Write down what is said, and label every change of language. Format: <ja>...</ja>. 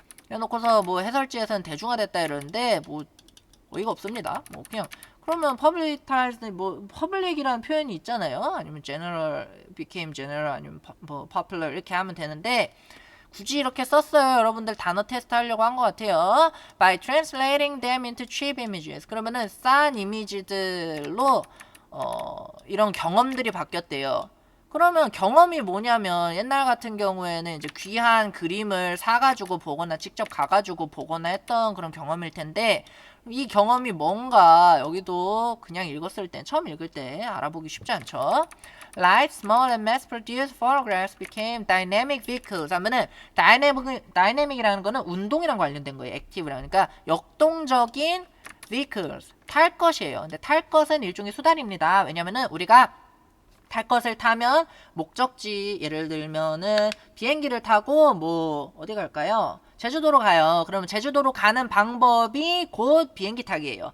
<ko>해놓고서 뭐 해설지에서는 대중화됐다 이러는데 뭐 어이가 없습니다. 뭐 그냥 그러면 publicized 뭐 public이라는 표현이 있잖아요. 아니면 general</ko> <en>became general</en> <ko>아니면 뭐 popular 이렇게 하면 되는데 굳이 이렇게 썼어요. 여러분들 단어 테스트 하려고 한 것 같아요.</ko> <en>By translating them into cheap images.</en> <ko>그러면은 싼 이미지들로 이런 경험들이 바뀌었대요. 그러면 경험이 뭐냐면 옛날 같은 경우에는 이제 귀한 그림을 사가지고 보거나 직접 가가지고 보거나 했던 그런 경험일 텐데 이 경험이 뭔가 여기도 그냥 읽었을 때 처음 읽을 때 알아보기 쉽지 않죠.</ko> <en>Light, small and mass-produced photographs became dynamic vehicles</en> <ko>하면은 dynamic이라는 거는 운동이랑 관련된 거예요. active라는 그러니까 역동적인 vehicles 탈 것이에요. 근데 탈 것은 일종의 수단입니다. 왜냐면은 우리가 탈 것을 타면 목적지 예를 들면은 비행기를 타고 뭐 어디 갈까요? 제주도로 가요. 그러면 제주도로 가는 방법이 곧 비행기 타기예요.</ko>